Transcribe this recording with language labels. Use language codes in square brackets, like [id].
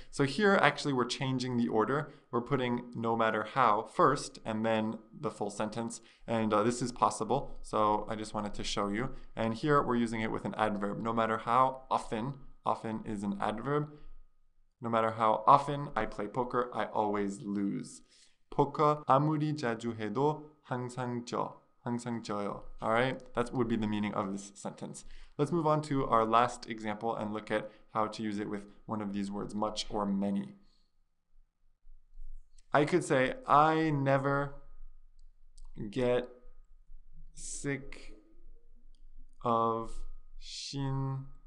[en] So here, actually, we're changing the order. We're putting no matter how first and then the full sentence. And this is possible. So I just wanted to show you. And here, we're using it with an adverb. No matter how often, often is an adverb. No matter how often I play poker, I always lose. [ko] 포커 아무리 자주 해도 항상 져요. [en] All right, that would be the meaning of this sentence. Let's move on to our last example and look at how to use it with one of these words, much or many. I could say, I never get sick of 신라면.